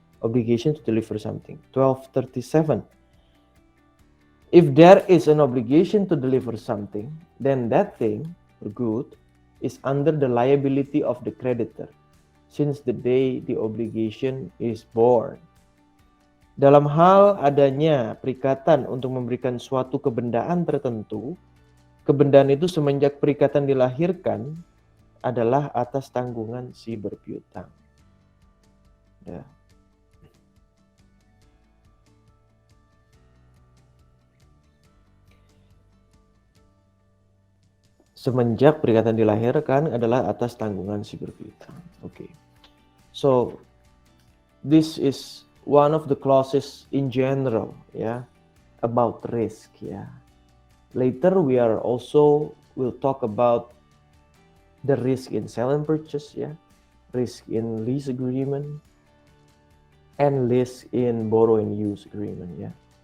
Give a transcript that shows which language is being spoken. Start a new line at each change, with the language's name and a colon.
English: Obligation to deliver something. 1237. If there is an obligation to deliver something, then that thing or good is under the liability of the creditor since the day the obligation is born.
Indonesian: Dalam hal adanya perikatan untuk memberikan suatu kebendaan tertentu, kebendaan itu semenjak perikatan dilahirkan adalah atas tanggungan si berpiutang. Ya. Semenjak perikatan dilahirkan adalah atas tanggungan si berpiutang.
English: Okay. So this is one of the clauses in general, yeah, about risk, yeah. Later we will talk about the risk in sale and purchase, yeah, risk in lease agreement, and risk in borrow and use agreement, yeah.